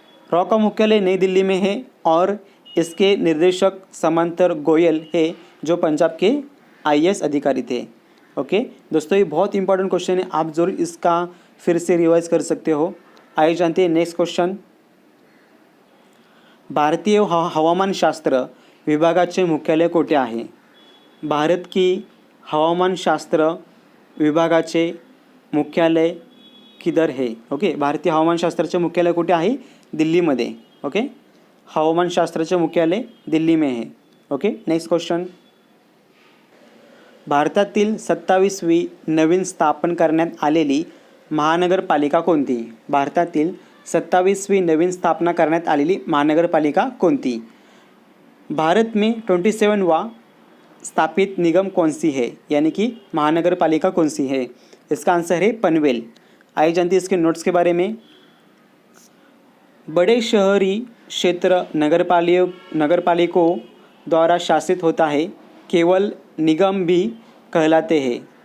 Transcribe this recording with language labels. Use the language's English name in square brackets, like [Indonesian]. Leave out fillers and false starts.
[Hindi] Raw का मुख्यालय नई दिल्ली में है, और इसके निर्देशक समंतर गोयल है, जो पंजाब के IAS अधिकारी थे। ओके दोस्तों, ये बहुत इंपॉर्टेंट क्वेश्चन है, आप ज़रूर इसका फिर से रिवाइज कर सकते हो। आइए जानते हैं नेक्स्ट क्वेश्चन। [Marathi] भारतीय हवामानशास्त्र विभागाचे मुख्यालय कोठे आहे? [Hindi] भारत की हवामानशास्त्र विभागाचे मुख्यालय किधर है? [Marathi] ओके, भारतीय हवामानशास्त्राचे मुख्यालय कुठे आहे? दिल्लीमध्ये। [Hindi] ओके, हवामानशास्त्राचे मुख्यालय दिल्ली में है। [English] Okay, next question. [Marathi] भारतातील 27वी नवीन स्थापन करण्यात आलेली महानगरपालिका कोणती? भारतातील 27वी नवीन स्थापना करण्यात आलेली महानगरपालिका कोणती? [Hindi] भारत में 27वां स्थापित निगम कौन सी है, यानी कि महानगरपालिका कौन सी है? इसका आंसर है पनवेल। आइए जानते हैं इसके नोट्स के बारे में। बड़े शहरी क्षेत्र नगरपालिकों द्वारा शासित होता है, केवल निगम भी कहलाते हैं।